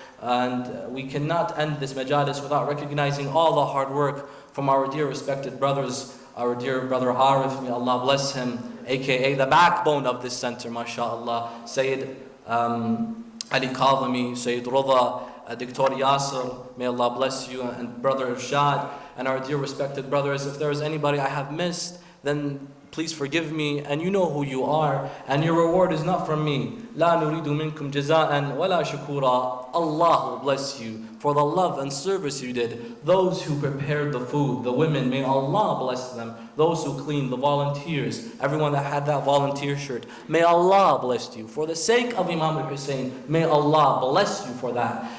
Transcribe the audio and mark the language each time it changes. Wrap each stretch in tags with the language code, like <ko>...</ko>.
<en>And we cannot end this majalis without recognizing all the hard work from our dear respected brothers, our dear brother Arif, may Allah bless him, aka the backbone of this center, mashallah, Sayyid Ali Kadhimi, Sayyid Rudha, Dr. Yasser, may Allah bless you, and Brother Irshad, and our dear respected brothers. If there is anybody I have missed, then please forgive me, and you know who you are, and your reward is not from me.</en> <ar>لا نريد منكم جزاء ولا شكورا.</ar> <en>Allah will bless you for the love and service you did. Those who prepared the food, the women, may Allah bless them. Those who cleaned, the volunteers, everyone that had that volunteer shirt, may Allah bless you. For the sake of Imam al-Hussein, may Allah bless you for that.</en>